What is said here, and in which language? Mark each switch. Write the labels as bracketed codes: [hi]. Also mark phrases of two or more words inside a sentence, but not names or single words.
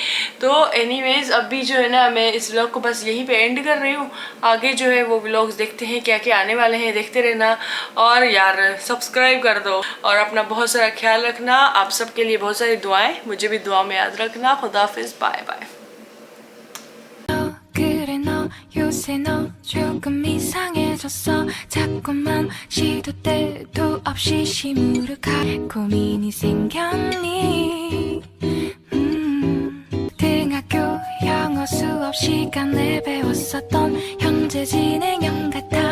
[hi] तो एनीवेज अभी जो है ना, मैं इस व्लॉग को बस यहीं पे एंड कर रही हूँ। आगे जो है वो व्लॉग्स देखते हैं क्या क्या आने वाले हैं, देखते रहना। और यार सब्सक्राइब कर दो और अपना बहुत सारा ख्याल रखना। आप सबके लिए बहुत सारी दुआएं, मुझे भी दुआ में याद रखना। खुदा हाफिज़, [en] bye bye. [ko] 그래 너 요새 너 조금 이상해졌어 자꾸만 시도 때도 없이 시무룩한 고민이 생겼니 등학교 영어 수업 시간에 배웠었던 현재 진행형 같은